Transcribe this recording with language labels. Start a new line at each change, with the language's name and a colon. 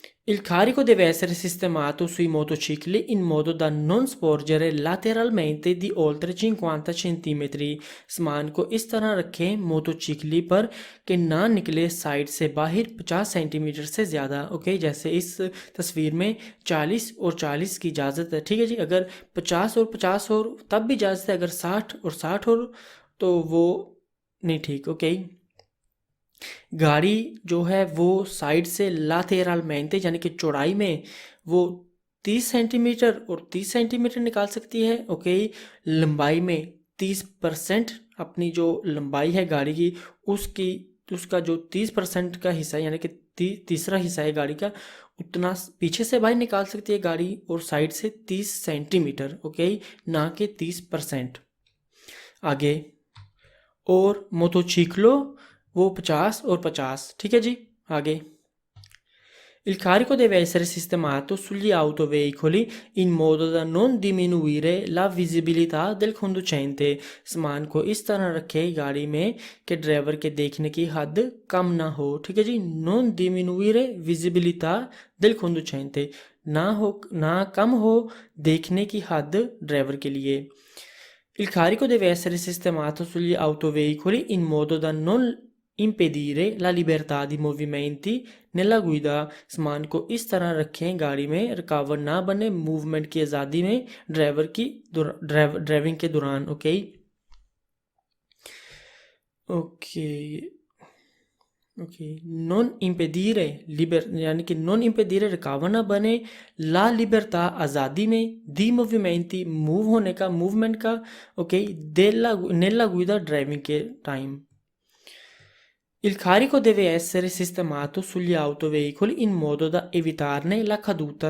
Italian: Il carico deve essere sistemato sui motocicli in modo da non sporgere lateralmente di oltre 50 centimetri।
Hindi: सामान को इस तरह रखें मोटोचिकली पर कि ना निकले साइड से बाहर 50 सेंटीमीटर से ज़्यादा। ओके, जैसे इस तस्वीर में 40 और 40 की इजाज़त है। ठीक है जी, अगर 50 और 50 हो तब भी इजाज़त है, अगर 60 और 60 हो तो वो नहीं ठीक। ओके, गाड़ी जो है वो साइड से लातेरalmente यानी कि चौड़ाई में वो 30 सेंटीमीटर और 30 सेंटीमीटर निकाल सकती है। ओके, लंबाई में 30% अपनी जो लंबाई है गाड़ी की उसका जो 30% का हिस्सा यानी कि तीसरा हिस्सा है गाड़ी का, उतना पीछे से बाहर निकाल सकती है गाड़ी, और साइड से 30 सेंटीमीटर। ओके, ना कि 30%। आगे। और मोटोचिक्लो वो 50 और 50। ठीक है जी, आगे।
Italian: Il carico deve essere sistemato sugli autoveicoli in modo da non diminuire la visibilità del conducente।
Hindi: सामान को इस तरह रखें गाड़ी में कि ड्राइवर के देखने की हद कम ना हो। ठीक है जी,
Italian: non diminuire visibilità del conducente,
Hindi: ना कम हो देखने की हद ड्राइवर के लिए।
Italian: Il carico deve essere sistemato sugli autoveicoli in modo da non impedire la libertà di movimenti nella guida।
Hindi: सामान को इस तरह रखें गाड़ी में रुकावट ना बने मूवमेंट की आज़ादी में ड्राइविंग के दौरान। ओके ओके ओके,
Italian: नॉन इम्पेडीरे
Hindi: यानी कि नॉन इम्पेडीरे रुकावट ना बने,
Italian: ला लिबर्टा
Hindi: आज़ादी में,
Italian: दी मूवमेंटी
Hindi: मूव होने का मूवमेंट का। ओके,
Italian: नेला गुइदा
Hindi: ड्राइविंग के time.
Italian: Il carico deve essere sistemato sugli autoveicoli in modo da evitarne la caduta।